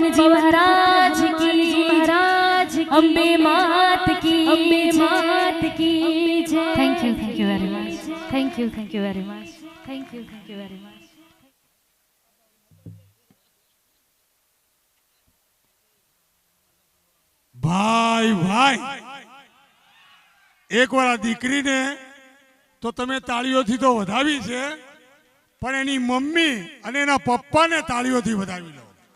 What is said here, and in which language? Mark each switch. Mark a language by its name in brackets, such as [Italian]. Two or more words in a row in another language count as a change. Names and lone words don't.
[Hindi] महाराज की अम्बे मात की जय। [English] thank you very much, thank you very much, thank you very much. [Gujarati] ભાઈ ભાઈ એકવાર આ દીકરીને તો તમે તાળીઓથી તો વધાવી છે, પણ એની મમ્મી અને એના પપ્પાને તાળીઓથી વધાવી લો.